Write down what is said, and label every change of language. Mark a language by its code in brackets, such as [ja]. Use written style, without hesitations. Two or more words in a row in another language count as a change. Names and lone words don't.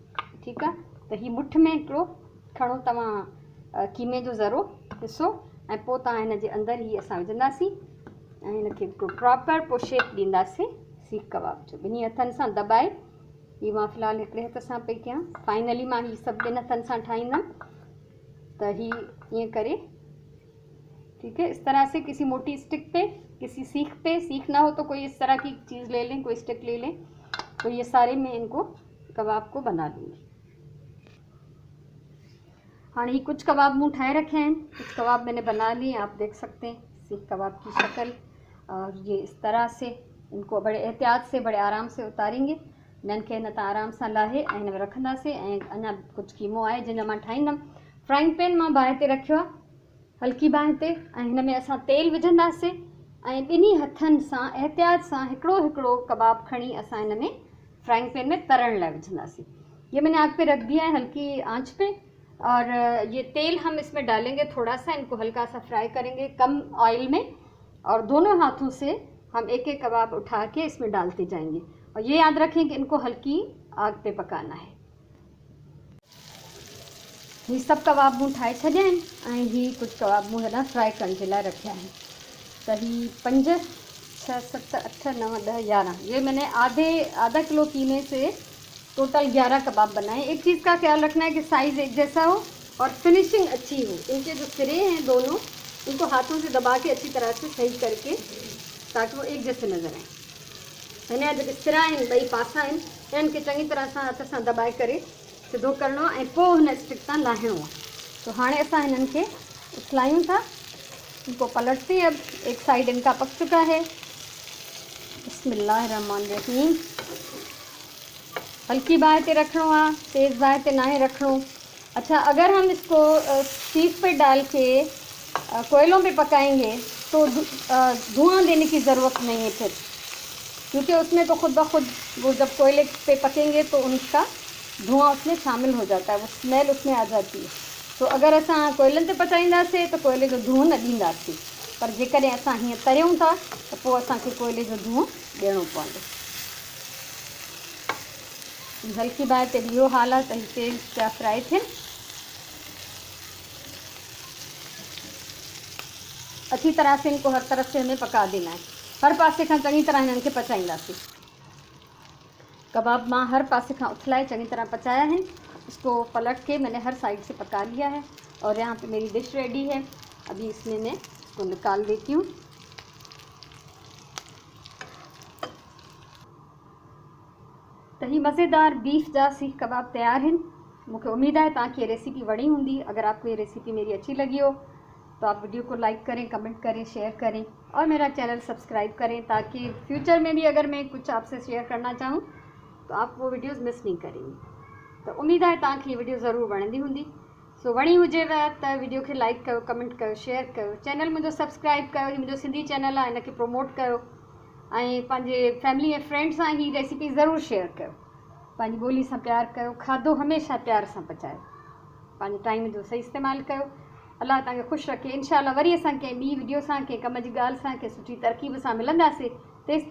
[sd] ठीकु आहे, त ही मुठ में हिकिड़ो खणो तव्हां कीमे जो ज़रो हिसो, ऐं पोइ तव्हां हिन जे अंदरि ही असां विझंदासीं ऐं हिनखे हिकिड़ो प्रॉपर पोइ शेप ॾींदासीं सीख कबाब जो। ॿिन्ही हथनि सां दॿाए, ही मां फ़िलहालु हिकिड़े हथ सां पई कयां, फाइनली मां ही सभु ॿिनि हथनि सां ठाहींदमि। तो ही ईअं करे, [hi] ठीक है, इस तरह से किसी मोटी स्टिक पे, किसी सीख पे, सीख ना हो तो कोई इस तरह की चीज़ ले लें, कोई स्टिक ले लें। तो ये सारे मैं इनको कबाब को बना लूँगी। हाँ, [sd] ही कुछ कबाब मूँ ठाए रखे हैं, [hi] कुछ कबाब मैंने बना लिए, आप देख सकते हैं सीख कबाब की शक्ल। और ये इस तरह से इनको बड़े एहतियात से, बड़े आराम से उतारेंगे। [sd] इन्हनि खे न त आराम सां लाहे ऐं हिन में रखंदासीं, ऐं अञा कुझु कीमो आहे जंहिंजो मां ठाहींदमि। [en] frying pan [sd] मां बाहि ते रखियो आहे, हल्की बाहि ते, ऐं हिन में असां तेल विझंदासीं ऐं ॿिन्ही हथनि सां एहतियात सां हिकिड़ो हिकिड़ो कबाब खणी असां हिन में [en] frying pan [sd] में तरण लाइ विझंदासीं। [hi] ये मैंने आग पे रख दिया है हल्की आंच पे, और ये तेल हम इसमें डालेंगे थोड़ा सा, इनको हल्का सा फ्राई करेंगे कम ऑयल में, और दोनों हाथों से हम एक एक कबाब उठा के इसमें डालते जाएंगे। और ये याद रखें कि इनको हल्की आग पे पकाना है। [sd] ये सब कबाब मूँ ठाहे छॾिया आहिनि, ऐं ही कुछ कबाब मूँ हेॾां फ्राई करण जे लाइ रखिया आहिनि। त ही [hi] 5, 6, 7, 8, 9, 10, 11, ये मैंने आधा किलो कीमे से टोटल 11 कबाब बनाए। एक चीज़ का ख्याल रखना है कि साइज़ एक जैसा हो और फिनिशिंग अच्छी हो। इनके जो सिरे हैं दोनों, इनको हाथों से दबा के अच्छी तरह से सही करके, ताकि वो एक जैसे नज़र आए। [sd] हिन जा जेके सिरा आहिनि, ॿई पासा आहिनि, इन्हनि खे चङी तरह सां हथ सां दबाए करे सिधो करणो आहे, ऐं पोइ हिन स्टिक सां लाहिणो आहे। तो हाणे असां हिननि खे उथलायूं था, [hi] इनको पलटते हैं। अब एक साइड इनका पक चुका है। बिस्मिल्लाहिर्रहमानिर्रहीम। [sd] हल्की बाहि ते रखणो आहे, तेज़ बाहि ते नाहे रखणो। [hi] अच्छा, अगर हम इसको सीख पे डाल के कोयलों पे पकाएंगे तो धुआं देने की ज़रूरत नहीं है फिर, क्योंकि उसमें तो खुद ब खुद वो जब कोयले पे पकेंगे तो उनका धुआं उसमें शामिल हो जाता है, वो स्मेल उसमें आ जाती है। [sd] तो अगर असां कोयलनि ते पचाईंदासीं तो कोयले जो धुओं न ॾींदासीं, पर जेकॾहिं असां हीअं तरियूं था त पोइ असांखे कोयले जो धुओं ॾियणो पवंदो। हल्की बाहि ते इहो हाल आहे त ही तेल पिया फ्राई थियनि। [hi] अच्छी तरह से इनको हर तरफ से हमें पका देना है, [sd] हर पासे खां चङी तरह हिननि खे पचाईंदासीं। कबाब मां हर पासे खां उथलाए चङी तरह पचाया है। [hi] इसको पलट के मैंने हर साइड से पका लिया है, और यहाँ पे मेरी [en] dish ready [hi] है। अभी इसमें मैं इसको निकाल देती हूँ। तो [sd] ही मज़ेदार बीफ जा [hi] सीख कबाब तैयार हैं। मुझे उम्मीद है तव्हांखे ये रेसिपी वणी होंगी। अगर आपको ये रेसिपी मेरी अच्छी लगी हो तो आप वीडियो को लाइक करें, कमेंट करें, शेयर करें, और मेरा चैनल सब्सक्राइब करें, ताकि फ्यूचर में भी अगर मैं कुछ आपसे शेयर करना चाहूँ तो आप वो वीडियोज़ मिस नहीं करेंगे। तो उम्मीद है तव्हांखे ये वीडियो ज़रूर [sd] वणंदी हूंदी। सो वणी हुजेव त वीडियो खे लाइक कयो, कमेंट कयो, शेयर कयो, चैनल मुझे सब्सक्राइब कयो। ही मुझो सिंधी चैनल है, इनके प्रमोट कयो, ऐं पंहिंजे फैमिली ऐं फ्रेंड सां ही रेसिपी ज़रूर शेयर कयो। पंहिंजी ॿोली सां प्यार कयो, खाधो हमेशह प्यार सां पचायो, पंहिंजे टाइम जो सही इस्तेमालु कयो। अल्लाह तव्हांखे ख़ुशि रखे। इंशाअल्लाह वरी असां कंहिं ॿी वीडियो सां, कंहिं कम जी ॻाल्हि सां, कंहिं सुठी तरकीब सां मिलंदासीं।